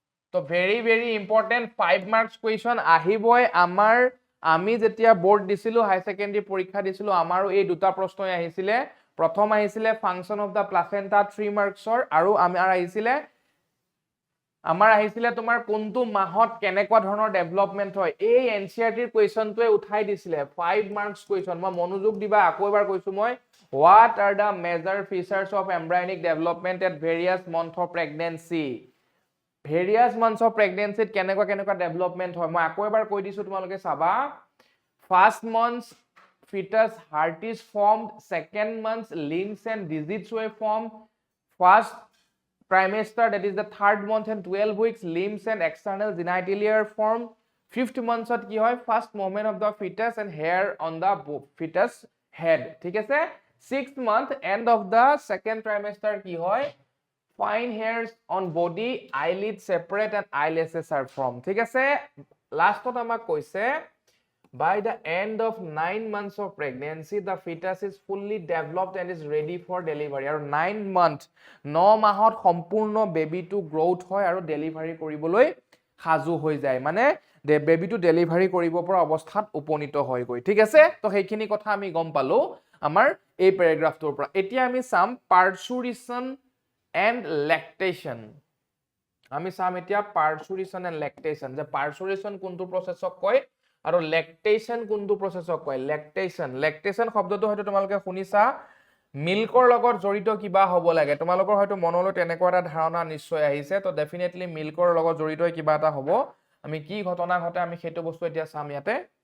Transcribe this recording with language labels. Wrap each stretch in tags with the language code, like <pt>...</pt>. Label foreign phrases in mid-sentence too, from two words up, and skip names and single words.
<as>তো</as> <en>very important 5 marks question</en> <as>আহিবই আমাৰ আমি যেতিয়া বোর্ড দিছিলো</as> <en>high secondary</en> <as>পৰীক্ষা দিছিলো আমাৰো এই দুটা প্ৰশ্নই আহিছিলে প্ৰথম আহিছিলে</as> <en>function of the placenta</en> <as>3 মার্কসৰ আৰু আমাৰ আহিছিলে তোমাৰ কোনটো মাহত কেনেকুৱা ধৰণৰ ডেভেলপমেন্ট হয় এই এনসিআৰটিৰ কোৱেশ্চনটোৱে উঠাই দিছিলে</as> <en>5 marks question</en> <as>মই মনোযোগ দিবা আকৌ এবাৰ কৈছো মই</as> <en>what are the major features of embryonic development at various months of pregnancy various months of pregnancy কেনেকুৱা ডেভেলপমেন্ট হয় মই আকৌ এবাৰ কৈ দিছো তোমালোকে চাবা first months fetus heart is formed second months limbs and digits were formed first trimester that is the third month and 12 weeks limbs and external genitalia are formed fifth month</en> <as>আত কি হয়</as> <en>first movement of the fetus and hair on the fetus head</en> <as>ঠিক আছে</as> <en>sixth month end of the second trimester</en> <as>কি হয়</as> <en>fine hairs on body eyelids separate and eyelashes are formed</en> <as>ঠিক আছে</as> <en>last</en> <as>ত আমাক কৈছে</as> <en>by the end of 9 months of pregnancy the fetus is fully developed and is ready for delivery</en> <as>আৰু 9 month 9 মাহত সম্পূৰ্ণ বেবিটো গ্ৰোথ হয় আৰু ডেলিভাৰি কৰিবলৈ সাজু হৈ যায় মানে বেবিটো ডেলিভাৰি কৰিব পৰা অৱস্থাত উপনীত হয় গৈ ঠিক আছে তো সেইখিনি কথা আমি গম পালো আমাৰ এই প্যাৰাগ্ৰাফটোৰ পৰা এতিয়া আমি চাম</as> <en>parturition and lactation</en> <as>আমি চাম এতিয়া</as> <en>parturition and lactation</en> <as>যে পাৰ্চুৰিশন কোনটো প্ৰসেছক কয় আৰু লেক্টেশন কোনটো প্ৰসেছক কয় লেক্টেশন শব্দটো হয়তো তোমালোকে শুনিছা মিল্কৰ লগত জড়িত কিবা হ'ব লাগে তোমালোকৰ হয়তো মনলৈ তেনেকুৱা এটা ধাৰণা নিশ্চয় আহিছে তো ডেফিনেটলি মিল্কৰ লগত জড়িত কিবা এটা হ'ব আমি কি ঘটনা ঘটে আমি সেইটো বস্তু এতিয়া চাম ইয়াতে</as>